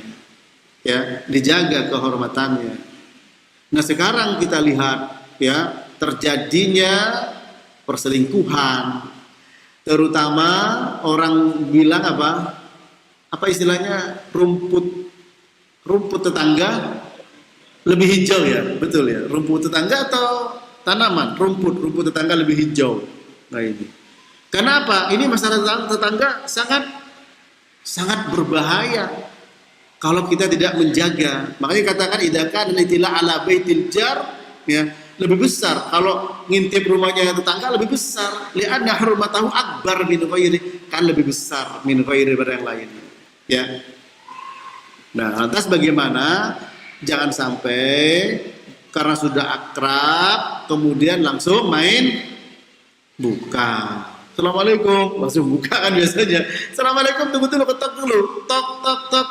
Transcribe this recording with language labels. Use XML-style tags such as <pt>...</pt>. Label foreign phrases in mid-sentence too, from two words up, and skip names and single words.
<id>Ya, dijaga kehormatannya. Nah, sekarang kita lihat ya terjadinya perselingkuhan, terutama orang bilang apa istilahnya, rumput tetangga lebih hijau, ya betul ya, rumput tetangga atau tanaman rumput tetangga lebih hijau. Nah, ini kenapa? Ini masalah tetangga sangat berbahaya kalau kita tidak menjaga. Makanya katakan idakan</id> <ar>اطلاع على بيت الجار,</ar> <id>ya, lebih besar. Kalau ngintip rumahnya tetangga lebih besar.</id> <ar>Li'anna hurmatahu akbar min ghairi,</ar> <id>kan lebih besar</id> <ar>من غيره</ar> <id>daripada yang lain. Ya. Nah, lantas bagaimana? Jangan sampai karena sudah akrab kemudian langsung main buka. Assalamualaikum, langsung buka kan biasanya. Assalamualaikum, tunggu dulu, ketok dulu, tok tok tok.</id>